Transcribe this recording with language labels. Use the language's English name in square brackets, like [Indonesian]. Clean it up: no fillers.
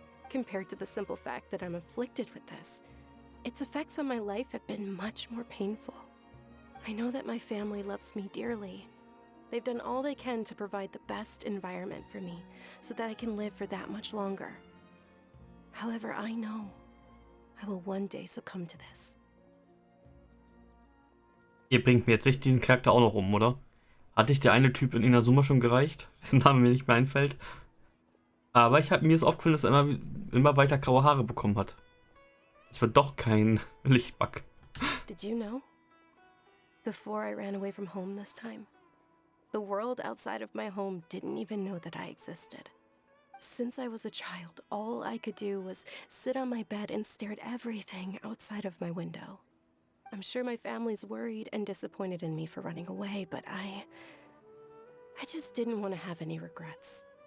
[English] Compared to the simple fact that I'm afflicted with this, its effects on my life have been much more painful. I know that my family loves me dearly. They've done all they can to provide the best environment for me so that I can live for that much longer. However, I know I will one day succumb to this. [German] Ihr bringt mir jetzt nicht diesen Charakter auch noch um, oder? Hatte ich der eine Typ in Inazuma schon gereicht, dessen Name mir nicht mehr einfällt? Aber mir ist aufgefallen, dass er immer weiter graue Haare bekommen hat. Das wird doch kein Lichtbug. [English] Did you know? Before I ran away from home this time, the world outside of my home didn't even know that I existed. Since I was a child, all I could do was sit on my bed and stare at everything outside of my window. I'm sure my family's worried and disappointed in me for running away, but I just didn't want to have any regrets.